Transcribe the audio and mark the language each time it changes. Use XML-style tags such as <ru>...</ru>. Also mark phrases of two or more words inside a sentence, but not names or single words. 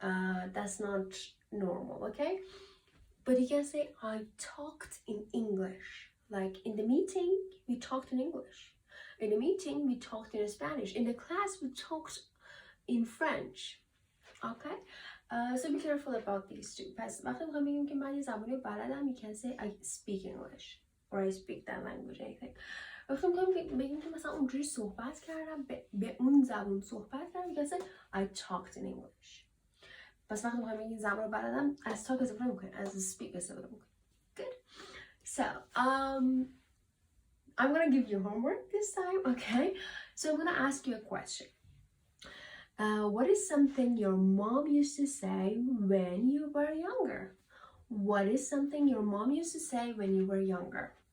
<en>That's not normal, okay? But you can say, I talked in English. Like in the meeting, we talked in English. In the meeting, we talked in Spanish. In the class, we talked in French. Okay? So be careful about these two.</en> <fa>پس وقتی میخوایم بگیم که من یه زبانی بلدم,</fa> <en>you can say I speak English or I speak that language, anything.</en> <fa>وقتی میخوایم بگیم که مثلا اونجوری صحبت کردم, به اون زبان صحبت کردم,</fa> <en>you can say I talked in English.</en> <fa>پس وقتی میخوایم بگیم زبان رو بلدم,</fa> <en>as talk</en> <fa>استفاده میکنیم,</fa> <en>as speak</en> <fa>استفاده میکنیم.</fa> <en>Good. So, I'm gonna give you homework this time, okay? So I'm gonna ask you a question. What is something your mom used to say when you were younger? What is something your mom used to say when you were younger?</en>